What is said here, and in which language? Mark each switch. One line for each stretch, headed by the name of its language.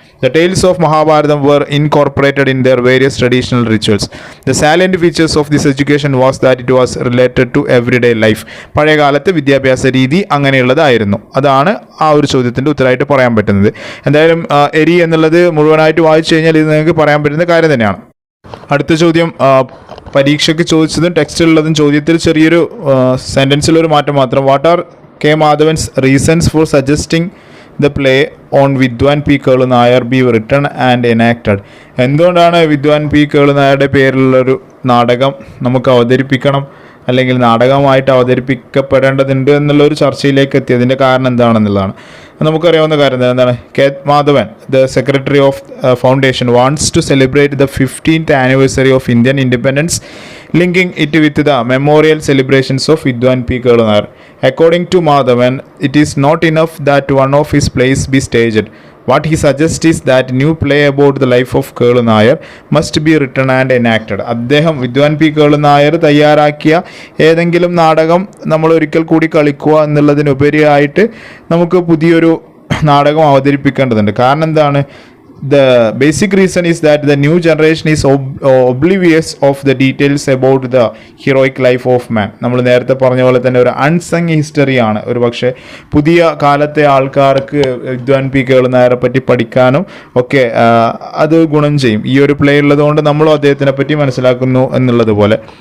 English: The tales of Mahabharatam were incorporated in their various traditional rituals. The salient features of this education was that it was related to everyday life.
Malayalam: പഴയ കാലത്തെ വിദ്യാഭ്യാസ രീതി അങ്ങനെയുള്ളതായിരുന്നു. അതാണ് ആ ഒരു ചോദ്യത്തിൻ്റെ ഉത്തരമായിട്ട് പറയാൻ പറ്റുന്നത്. എന്തായാലും എരി എന്നുള്ളത് മുഴുവനായിട്ട് വായിച്ചു കഴിഞ്ഞാൽ ഇത് നിങ്ങൾക്ക് പറയാൻ പറ്റുന്ന കാര്യം തന്നെയാണ്. അടുത്ത ചോദ്യം പരീക്ഷയ്ക്ക് ചോദിച്ചതും ടെക്സ്റ്റിലുള്ളതും ചോദ്യത്തിൽ ചെറിയൊരു സെൻറ്റൻസിലൊരു മാറ്റം മാത്രം.
English: What are K Madhavan's reasons for suggesting the play on Vidwan P Kelu Nair be written and enacted?
Malayalam: എന്തുകൊണ്ടാണ് വിദ്വാൻ പി കേളു നായരുടെ പേരിലുള്ളൊരു നാടകം നമുക്ക് അവതരിപ്പിക്കണം അല്ലെങ്കിൽ നാടകമായിട്ട് അവതരിപ്പിക്കപ്പെടേണ്ടതുണ്ട് എന്നുള്ളൊരു ചർച്ചയിലേക്ക് എത്തിയതിൻ്റെ കാരണം എന്താണെന്നുള്ളതാണ്. നമുക്കറിയാവുന്ന കാര്യം എന്താണ്,
English: K Madhavan, the secretary of foundation, wants to celebrate the 15th anniversary of Indian independence, linking it with the memorial celebrations of Vidwan P. Kerala Nayar. According to Madhavan, it is not enough that one of his plays be staged. What he suggests is that new play about the life of Kerala Nayar must be written and enacted.
Malayalam: അദ്ദേഹം വിദ്വാൻ P Kelu Nair തയ്യാറാക്കിയ ഏതെങ്കിലും നാടകം നമ്മൾ ഒരിക്കൽ കൂടി കളിക്കുക എന്നുള്ളതിനുപരിയായിട്ട് നമുക്ക് പുതിയൊരു നാടകം അവതരിപ്പിക്കേണ്ടതുണ്ട്. കാരണം എന്താണ്?
English: The basic reason is that the new generation is oblivious of the details about the heroic life of man.
Malayalam: നമ്മൾ നേരത്തെ പറഞ്ഞ പോലെ തന്നെ ഒരു അൺസങ് ഹിസ്റ്ററിയാണ്. ഒരു പക്ഷേ പുതിയ കാലത്തെ ആൾക്കാർക്ക് വിദ്വാൻ പി കേളു നായരെ പറ്റി പഠിക്കാനും ഒക്കെ അത് ഗുണം ചെയ്യും. ഈ ഒരു പ്ലേ ഉള്ളതുകൊണ്ട് നമ്മളും അദ്ദേഹത്തിനെ പറ്റി മനസ്സിലാക്കുന്നു എന്നുള്ളത് പോലെ.